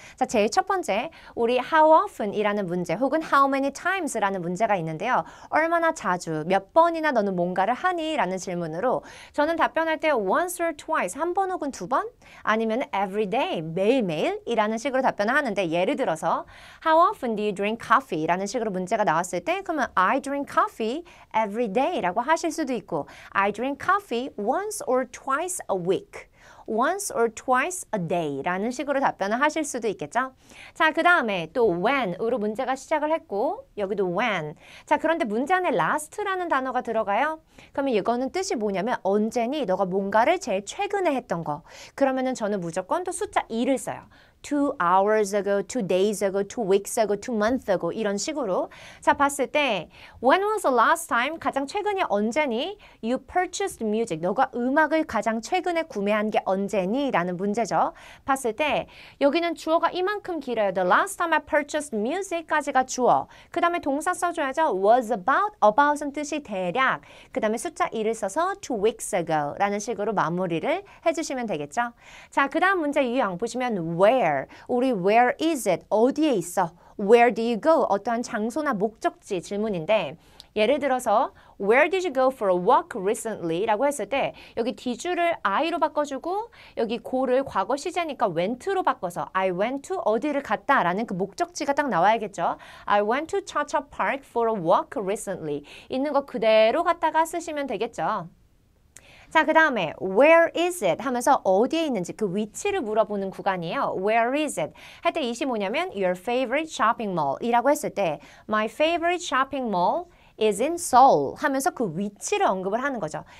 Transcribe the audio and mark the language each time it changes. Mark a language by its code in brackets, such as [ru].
[ko] 자, 제일 첫 번째, 우리 how often 이라는 문제 혹은 how many times 라는 문제가 있는데요. 얼마나 자주, 몇 번이나 너는 뭔가를 하니? 라는 질문으로 저는 답변할 때 [en] once or twice, [ko] 한 번 혹은 두 번? 아니면 [en] every day, [ko] 매일매일? 이라는 식으로 답변을 하는데 예를 들어서 [en] how often do you drink coffee? [ko] 라는 식으로 문제가 나왔을 때 그러면 [en] I drink coffee every day [ko] 라고 하실 수도 있고 [en] I drink coffee once or twice a week. once or twice a day [ko] 라는 식으로 답변을 하실 수도 있겠죠. 자, 그 다음에 또 when으로 문제가 시작을 했고 여기도 when. 자, 그런데 문제 안에 last라는 단어가 들어가요. 그러면 이거는 뜻이 뭐냐면 언제니 너가 뭔가를 제일 최근에 했던 거. 그러면은 저는 무조건 또 숫자 2를 써요. [en] 2 hours ago, 2 days ago, 2 weeks ago, 2 months ago 이런 식으로 자 봤을 때 when was the last time [ko] 가장 최근이 언제니? [en] You purchased music [ko] 너가 음악을 가장 최근에 구매한 게 언제니? 라는 문제죠. 봤을 때 여기는 주어가 이만큼 길어요. [en] The last time I purchased music [ko] 까지가 주어. 그 다음에 동사 써줘야죠. was about은 뜻이 대략. 그 다음에 숫자 2를 써서 [en] 2 weeks ago [ko] 라는 식으로 마무리를 해주시면 되겠죠. 자, 그 다음 문제 유형 보시면 where 우리 [en] where is it? [ko] 어디에 있어? [en] Where do you go? [ko] 어떠한 장소나 목적지 질문인데 예를 들어서 [en] Where did you go for a walk recently? [ko] 라고 했을 때 여기 did를 I로 바꿔주고 여기 go를 과거 시제니까 went로 바꿔서 [en] I went to [ko] 어디를 갔다 라는 그 목적지가 딱 나와야겠죠. [en] I went to Cha-Cha Park for a walk recently. [ko] 있는 거 그대로 갖다가 쓰시면 되겠죠. 자, 그 다음에 where is it 하면서 어디에 있는지 그 위치를 물어보는 구간이에요. [en] Where is it? [ko] 할 때 이시 뭐냐면 [en] your favorite shopping mall [ko] 이라고 했을 때 [en] my favorite shopping mall is in Seoul [ko] 하면서 그 위치를 언급을 하는 거죠.